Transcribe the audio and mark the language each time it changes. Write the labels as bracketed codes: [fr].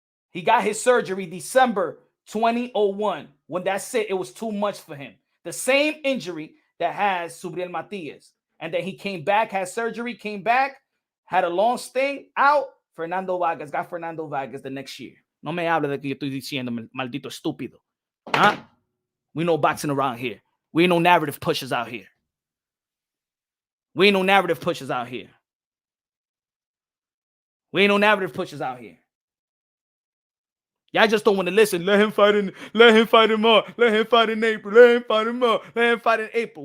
[en] He got his surgery December 2001. When that's it was too much for him. The same injury that has Subriel Matias. And then he came back, had surgery, came back, had a long stint out. Fernando Vargas got Fernando Vargas the next year. [es] No me hable de que yo estoy diciendo, maldito estúpido. Huh? [en] We know boxing around here. We ain't no narrative pushers out here. We ain't no narrative pushers out here. We ain't no narrative pushers out here. Y'all just don't want to listen. Let him fight in March. Let him fight in April. Let him fight in March. Let him fight in April.